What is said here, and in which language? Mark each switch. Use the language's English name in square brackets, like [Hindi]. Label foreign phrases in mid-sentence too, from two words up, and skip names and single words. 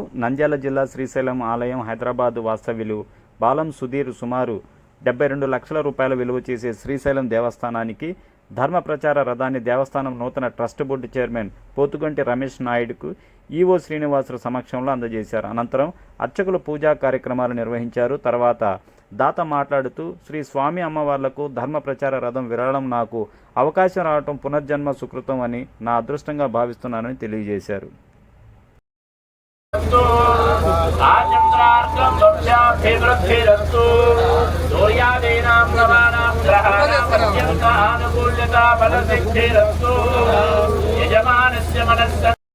[Telugu] నంద్యాల జిల్లా శ్రీశైలం ఆలయం హైదరాబాద్ వాస్తవ్యులు బాలం సుధీర్ సుమారు 72 లక్షల రూపాయల విలువ చేసే శ్రీశైలం దేవస్థానానికి ధర్మ ప్రచార రథాన్ని దేవస్థానం నూతన ట్రస్ట్ బోర్డు చైర్మన్ పోతుగంటి రమేష్ నాయుడుకు ఈవో శ్రీనివాసుల సమక్షంలో అందజేశారు. అనంతరం అర్చకులు పూజా కార్యక్రమాలు నిర్వహించారు. తర్వాత దాత మాట్లాడుతూ శ్రీ స్వామి అమ్మవార్లకు ధర్మ ప్రచార రథం విరళం నాకు అవకాశం రావటం పునర్జన్మ సుకృతం అని నా అదృష్టంగా భావిస్తున్నానని తెలియజేశారు. [Sanskrit] आचन्द्रार्कं वंशाभिवृद्धिरस्तु सूर्यादीनां नवानां ग्रहाणां अत्यन्तानुकूल्यता फलसिद्धिरस्तु यजमानस्य मनस्य